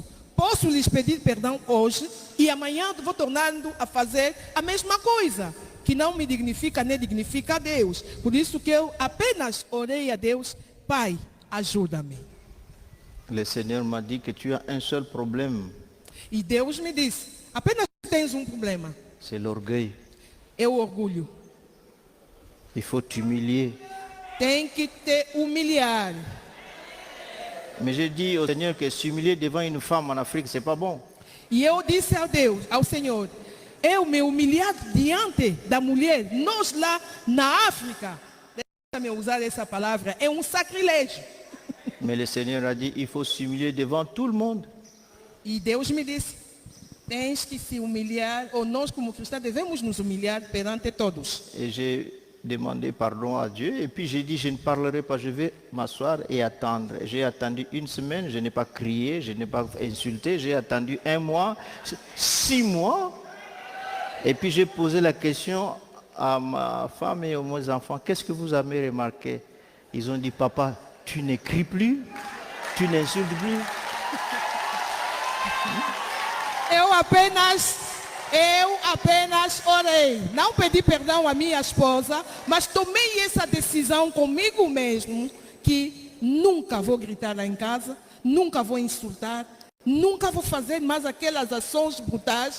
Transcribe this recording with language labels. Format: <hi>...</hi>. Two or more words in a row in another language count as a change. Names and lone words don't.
<pt>Posso lhes pedir perdão hoje e amanhã vou tornando a fazer a mesma coisa, que não me dignifica nem dignifica a Deus. Por isso que eu apenas orei a Deus, Pai, ajuda-me.</pt> <fr>Le Seigneur m'a dit que tu as un seul problème,</fr> <pt>E Deus me disse, apenas tens um problema,</pt> <fr>c'est l'orgueil.</fr> <pt>é o orgulho.</pt> <fr>Il faut t'humilier.</fr> <pt>Tem que te humilhar.</pt> <fr>Mais j'ai dit au Seigneur que s'humilier devant une femme en Afrique, c'est pas bon.</fr> <pt>E eu disse ao Deus, ao Senhor, eu me humilhar diante da mulher, nós lá na África, deixa-me usar essa palavra, é um sacrilégio.</pt> <fr>Mais le Seigneur a dit, il faut s'humilier devant tout le monde.</fr> <pt>E Deus me disse, tens que se humilhar, ou nós como cristãos devemos nos humilhar perante todos.</pt> <fr>Et j'ai demandé pardon à Dieu et puis j'ai dit, je ne parlerai pas, je vais m'asseoir et attendre. J'ai attendu une semaine, je n'ai pas crié, je n'ai pas insulté, j'ai attendu 1 mois, 6 mois. Et puis j'ai posé la question à ma femme et aux mes enfants, qu'est-ce que vous avez remarqué? Ils ont dit, papa, tu n'écris plus, tu n'insultes plus.</fr> <pt>Eu apenas orei. Não pedi perdão à minha esposa, mas tomei essa decisão comigo mesmo, que nunca vou gritar lá em casa, nunca vou insultar, nunca vou fazer mais aquelas ações brutais.</pt>